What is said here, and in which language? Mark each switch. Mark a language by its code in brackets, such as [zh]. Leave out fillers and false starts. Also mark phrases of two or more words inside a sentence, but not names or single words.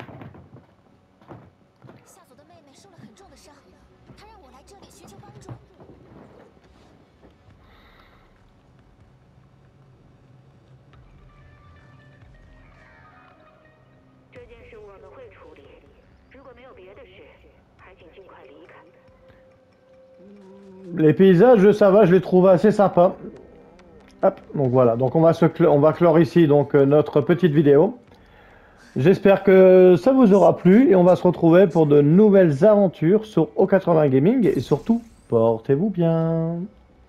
[zh] 夏佐的妹妹受了很重的伤，她让我来这里寻求帮助。这件事我们会处理，如果没有别的事，还请尽快离开。 [fr] Les paysages ça va, je les trouve assez sympas. Hop, donc voilà, donc on va clore ici donc notre petite vidéo. J'espère que ça vous aura plu et on va se retrouver pour de nouvelles aventures sur O80 Gaming et surtout, portez-vous bien.